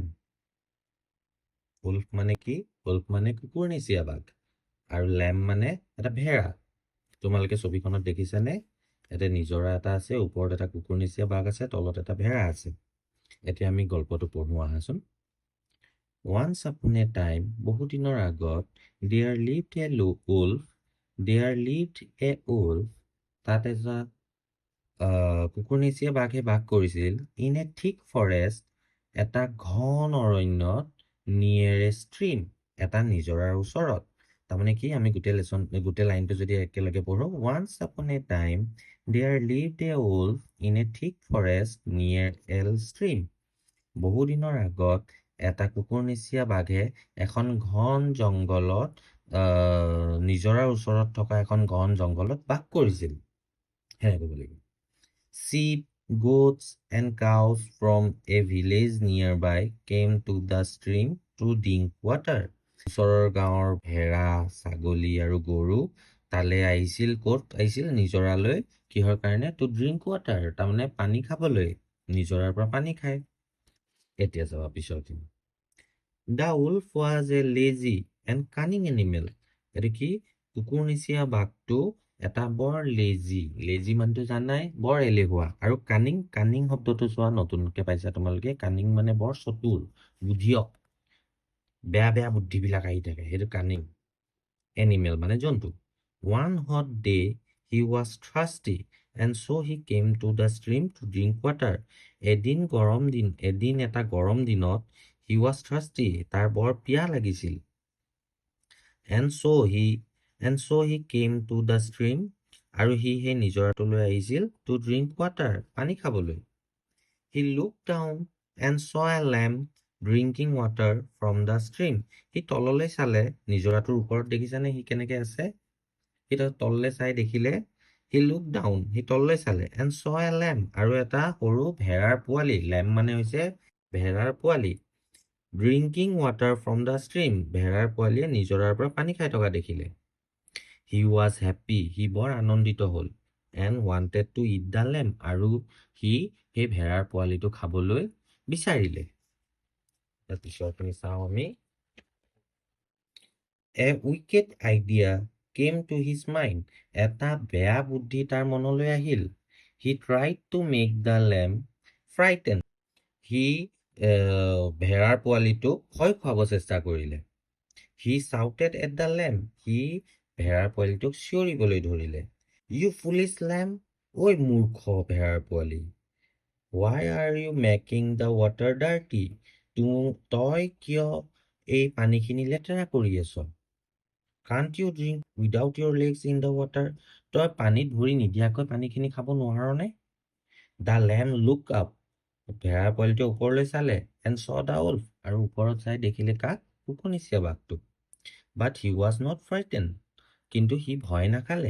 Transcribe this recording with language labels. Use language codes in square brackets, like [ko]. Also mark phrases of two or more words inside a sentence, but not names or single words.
[as] উলফ মানে কি? উলফ মানে কুকুৰনেচীয়া বাঘ আৰু লেম্ব মানে এটা ভেড়া। তোমালোকে ছবিখনত দেখিছানে? ইয়াতে নিজৰা এটা আছে, ওপৰত এটা কুকুৰনেচীয়া বাঘ আছে, তলত এটা ভেড়া আছে। এতিয়া আমি গল্পটো পঢ়ো আহাচোন। [en] Once upon a time, [as] বহু দিনৰ আগত, [en] there lived a wolf, [as] তাত এটা কুকুৰনেচীয়া বাঘে বাস কৰিছিল, [en] in a thick forest, [as] এটা ঘন অৰণ্যত, [en] near a stream, [as] এটা নিজৰাৰ ওচৰত। তাৰমানে কি, আমি গোটেই লাইনটো যদি একেলগে পঢ়ো, [en] once upon a time, there lived a wolf in a thick forest near a stream. [as] বহু দিনৰ আগত এটা কুকুৰনেচীয়া বাঘে এখন ঘন জংঘলত নিজৰাৰ ওচৰত থকা এখন ঘন জংঘলত বাস কৰিছিল। সেনেকৈ ক'ব লাগিব। [en] Sheep, goats and cows from a village nearby came to the stream to drink water. [as] ওচৰৰ গাঁৱৰ ভেড়া, ছাগলী আৰু গৰু তালে আহিছিল। ক'ত আহিছিল? নিজৰালৈ। কিহৰ কাৰণে? [en] to drink water, [as] তাৰমানে পানী খাবলৈ। নিজৰাৰ পৰা পানী খায়। এতিয়া যাবা পিছৰখিনি। [en] The wolf was a lazy and cunning animal. [as] এইটো কি? কুকুৰনেচীয়া বাঘটো এটা বৰ লেজি মানুহটো জানাই, বৰ এলেহুৱা। আৰু কানিং শব্দটো চোৱা, নতুনকে পাইছা তোমালোকে। কানিং মানে বৰ চতুৰ, বুদ্ধিয়ক, বেয়া বুদ্ধিবিলাক আহি থাকে, সেইটো কানিং। এনিমেল মানে জন্তু। [en] One hot day he was thirsty and so he came to the stream to drink water. [as] এদিন এটা গৰম দিনত [en] he was thirsty, [as] তাৰ বৰ পিয়াহ লাগিছিল। [en] and so he came to the stream, [as] আৰু সি সেই নিজৰাটোলৈ আহিছিল [en] to drink water, [as] পানী খাবলৈ। [en] He looked down and saw a lamb drinking water from the stream. [as] সি তললৈ চালে, নিজৰাটোৰ ওপৰত দেখিছানে সি কেনেকে আছে? সি তললৈ চাই দেখিলে, [en] he looked down, [as] সি তললৈ চালে, [en] and saw a lamb, [as] আৰু এটা সৰু ভেড়াৰ পোৱালি, lamb মানে হৈছে ভেড়াৰ পোৱালি, [en] drinking water from the stream, [as] ভেড়াৰ পোৱালিয়ে নিজৰাৰ পৰা পানী খাই থকা দেখিলে। [en] He was happy, [as] সি বৰ আনন্দিত হ'ল, [en] and wanted to eat the lamb, [as] আৰু সি সেই ভেড়াৰ পোৱালিটো খাবলৈ বিচাৰিলে। তাৰপিছৰখিনি চাওঁ আমি। [en] A wicked idea came to his mind, [as] এটা বেয়া বুদ্ধি তাৰ মনলৈ আহিল। [en] He tried to make the lamb frightened, [as] সি ভেড়াৰ পোৱালিটোক ভয় খুৱাব চেষ্টা কৰিলে। [en] He shouted at the lamb, [as] সি ভেড়াৰ পোৱালিটোক চিঞৰিবলৈ ধৰিলে। [en] You foolish lamb, [as] ঐ মূৰ্খ ভেড়াৰ পোৱালি। [en] Why are you making the water dirty? [as] তই কিয় এই পানীখিনি লেতেৰা কৰি আছ? [en] Can't you drink without your legs in the water? [as] তই পানীত ভৰি নিদিয়াকৈ পানীখিনি খাব নোৱাৰনে? [en] The lamb looked up, [as] ভেড়াৰ পোৱালিটোৱে ওপৰলৈ চালে, [en] and saw the wolf, [as] আৰু ওপৰত চাই দেখিলে কাক? কুকুৰনেচীয়া বাঘটোক। [en] But he was not frightened, [as] কিন্তু সি ভয় নাখালে।